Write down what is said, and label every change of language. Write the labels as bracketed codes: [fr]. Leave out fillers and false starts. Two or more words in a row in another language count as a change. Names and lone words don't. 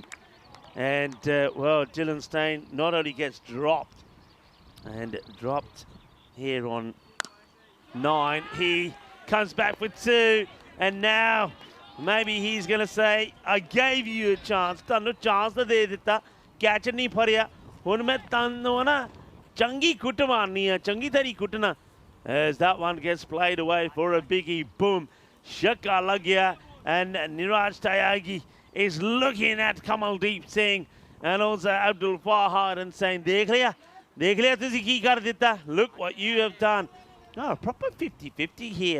[en] And, well, Dylan Stein not only gets dropped, and dropped here on 9, he comes back for 2, and now maybe he's going to say, I gave you a chance. [pa] ਤੈਨੂੰ chance ਤਾਂ ਦੇ ਦਿੱਤਾ। Catch ਨਹੀਂ ਫੜਿਆ. ਹੁਣ ਮੈਂ ਤੈਨੂੰ ਨਾ ਚੰਗੀ ਕੁੱਟ ਮਾਰਨੀ ਹੈ, ਚੰਗੀ ਥਾਰੀ ਕੁੱਟਣਾ. [en] As that one gets played away for a biggie. Boom. [pa] ਛੱਕਾ ਲੱਗ ਗਿਆ. [en] And Niraj Tyagi is looking at Kamaldeep Singh and also Abdul Fahad and saying, [pa] ਦੇਖ ਲਿਆ ਤੁਸੀਂ ਕੀ ਕਰ ਦਿੱਤਾ. [en] Look what you have done. No, proper 50-50 here.